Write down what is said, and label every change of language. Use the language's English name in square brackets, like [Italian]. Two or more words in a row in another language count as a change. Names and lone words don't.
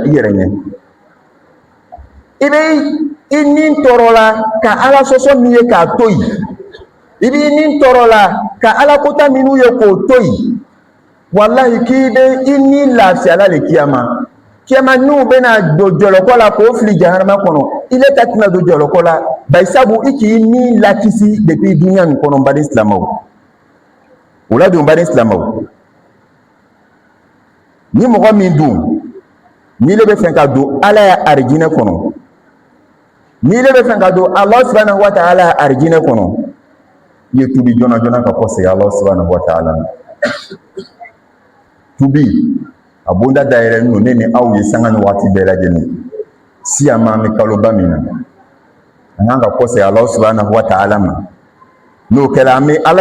[Bambara] i yɛrɛ ɲɛ i bɛ i nin tɔɔrɔ la ka ala sɔsɔ min ye k'a to yen i b'i nin tɔɔrɔ la ka ala kota minnu ye k'o to yen walahi k'i bɛ i ni lafiyala le kiyama kiyama n'u bɛna don jɔlɔkɔ la k'o fili jahanama kɔnɔ i le ta tɛna don jɔlɔkɔ la bari sabu i k'i ni lakisi depuis dunuya nin kɔnɔ n baden silamɛw o la dun baden silamɛw ni mɔgɔ min dun n'i le bɛ fɛ ka don ala ya arijinɛ kɔnɔ n'i le bɛ fɛ ka don ala [Arabic] سبحانه وتعالى [Bambara] ya arijinɛ kɔnɔ i ye tubi joona joona ka kɔsegin ala [Arabic] سبحانه وتعالى [Bambara] ma tubi a bonda dayɛlɛ n'o ne ni aw ye sanga ni waati bɛɛ lajɛlen siya ma an bɛ kaloba min na an kan ka kɔsegin ala [Arabic] سبحانه وتعالى [Bambara] ma n'o kɛra an bɛ ala